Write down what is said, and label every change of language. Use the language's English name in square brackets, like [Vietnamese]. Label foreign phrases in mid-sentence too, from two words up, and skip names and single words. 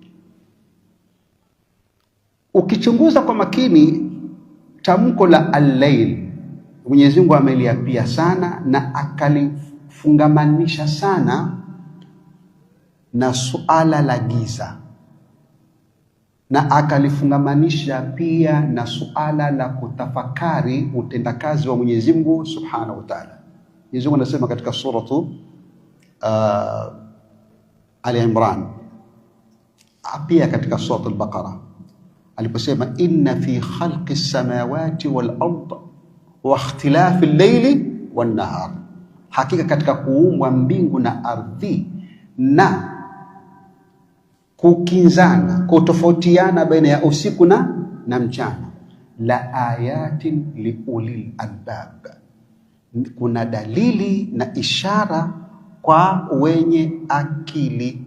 [Swahili] Ukichunguza kwa makini tamko la al-lail, Mwenyezi Mungu ameliapia sana na akalifungamanisha sana na suala la giza, na akalifungamanisha pia na suala la kutafakari utendakazi wa Mwenyezi Mungu [Arabic] سبحانه وتعالى. [Swahili] Mwenyezi Mungu anasema katika suratu Ali Imran, pia katika suratu al-Baqara aliposema [Arabic] إن في خلق السماوات والأرض واختلاف الليل والنهار, [Swahili] hakika katika kuumbwa mbingu na ardhi na kukinzana, kutofautiana baina ya usiku na mchana, [Arabic] لآيات لأولي الألباب, [Swahili] kuna dalili na ishara kwa wenye akili.